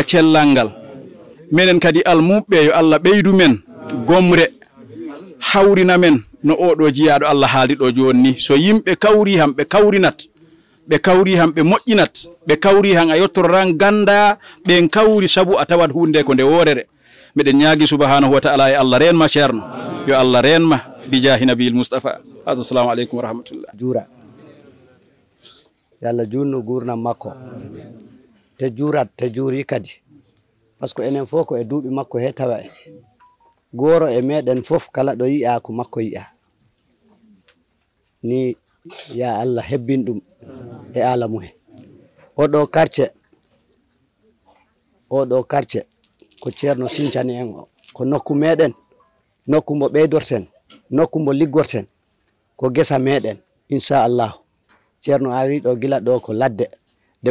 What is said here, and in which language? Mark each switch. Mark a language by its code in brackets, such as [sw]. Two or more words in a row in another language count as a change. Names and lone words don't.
[ff] cellal ngal minen kadi almuɓɓe yo Allah ɓeydu men gomre hawrina men no oɗo jiyaɗo Allah haali ɗo joni ni so yimɓe kawri ham ɓe kawrinat ɓe kawri ham ɓe moƴƴinat ɓe kawri han a yettoran ganda ɓen kawri sabu a tawat hunde ko nde worere miɗen ñaagui [ar] سبحانه وتعالى [ff] e Allah renma ceerno yo Allah renma [ar] بجاه النبي [ff] Mustafa. [ar] السلام عليكم ورحمة الله. [ff] Juura yo Allah junnu gurnam makko te juurat te juuri kadi [fr] par ce que [ff] enen fof ko e duuɓi makko he tawa en goro e meɗen fof kala ɗo yi'a ko makko yi'a ni ya Allah hebbin ɗum e alamu he oɗo quartier ko ceerno sincani en o ko nokku meɗen nokku mo ɓeydorten nokku mo liggorten ko gesa meɗen [ar] إن شاء الله [ff] ceerno ari ɗo gila ɗo ko ladde nde